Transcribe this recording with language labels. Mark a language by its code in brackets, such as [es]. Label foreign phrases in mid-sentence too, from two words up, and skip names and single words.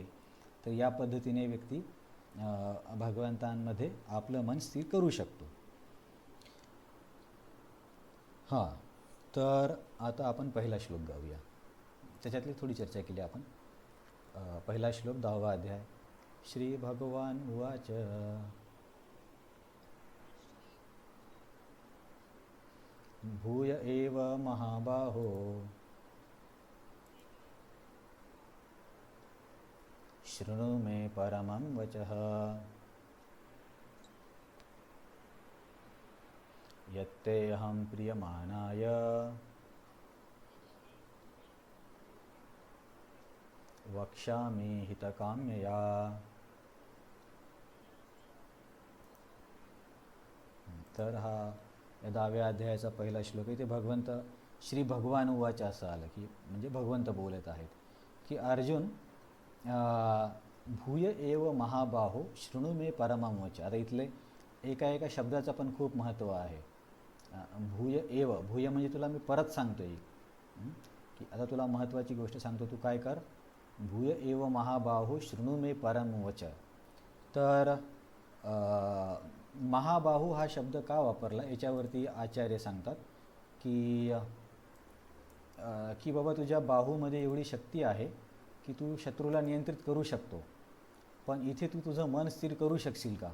[mr] तर या पद्धतीने व्यक्ती भगवंतांमध्ये आपलं मन स्थिर करू शकतो. हां, तर आता आपण पहिला श्लोक गाऊया. त्याच्यातली थोडी चर्चा केली आपण. पहिला श्लोक 10वा अध्याय. [sa] श्री भगवान उवाच भूय एव महाबाहो शृणु मे परमं वचः यत्तेऽहं प्रीयमाणाय वक्ष्यामि हितकाम्यया. [mr] तर हा या 10व्या अध्यायाचा पहिला श्लोक आहे. ते भगवंत [sa] श्री भगवान उवाच [mr] असं आलं की म्हणजे भगवंत बोलत आहेत की अर्जुन [sa] भूय एव महाबाहो शृणु मे परमं वच. आता इथले एका शब्दाचं पण खूप महत्त्व आहे. भूय एव, [mr] भूय म्हणजे तुला मी परत सांगतोय की आता तुला महत्त्वाची गोष्ट सांगतो, तू काय कर. [sa] भूय एव महाबाहो शृणु मे परमं वच. [mr] तर महाबाहू हा शब्द का वापरला याच्यावरती आचार्य सांगतात की बाबा तुझ्या बाहूमध्ये एवढी शक्ती आहे की तू शत्रूला नियंत्रित करू शकतो, पण इथे तू तुझं मन स्थिर करू शकशील का?